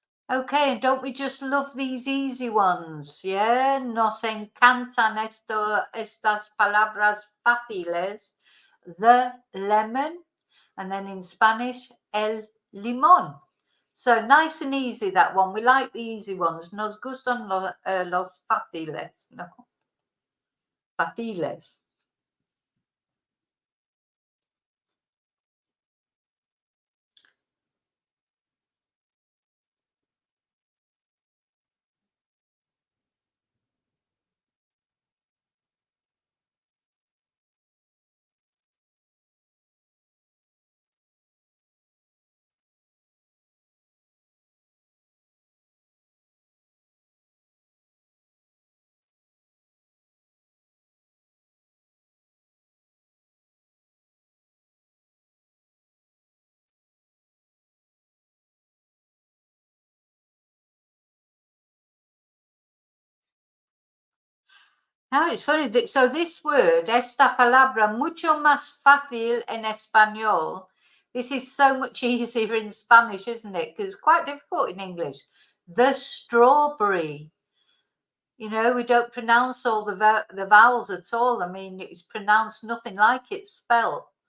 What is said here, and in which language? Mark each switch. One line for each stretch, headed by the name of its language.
English: Okay, and don't we just love these easy ones?
Spanish: Yeah, nos encantan estas palabras fáciles.
English: The lemon, and then in Spanish, el limón. So nice and easy, that one. We like the easy ones.
Spanish: Nos gustan los fáciles, no? Fáciles.
English: Now it's funny. So this word,
Spanish: esta palabra, mucho más fácil en español.
English: This is so much easier in Spanish, isn't it? Because it's quite difficult in English. The strawberry. You know, we don't pronounce all the vowels at all. I mean, it's pronounced nothing like it's spelled.